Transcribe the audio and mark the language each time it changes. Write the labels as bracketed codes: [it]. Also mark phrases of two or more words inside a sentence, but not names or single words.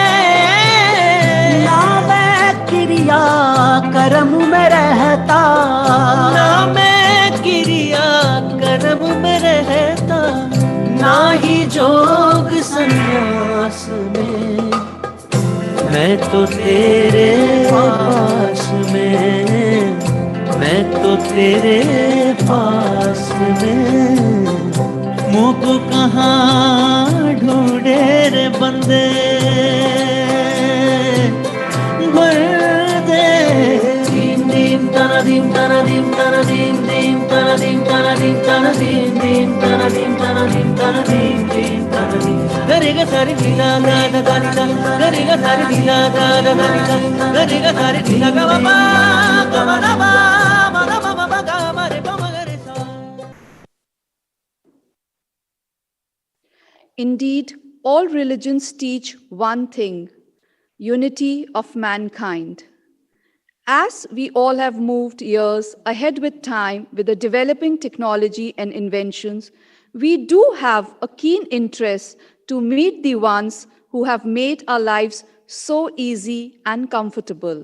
[hi] ना मैं क्रिया कर्म में रहता ना मैं क्रिया कर्म में रहता ना ही जोग संन्यास में मैं तो तेरे पास में मैं तो तेरे पास में मुँह को कहाँ ढूंढे रे बंदे बंदे दीम दीम तना दीम तना दीम तना दीम दीम तना दीम तना दीम तना दीम दीम तना दीम तना दीम तना दीम दीम तना दीम गरेगा सारी ढीला दादा दादा गरेगा सारी ढीला दादा दादा गरेगा सारी ढीला का बाबा कमरा बाबा बाबा गा रे बाबा रे सा. [en] Indeed, all religions teach one thing: unity of mankind. As we all have moved years ahead with time with the developing technology and inventions, we do have a keen interest to meet the ones who have made our lives so easy and comfortable.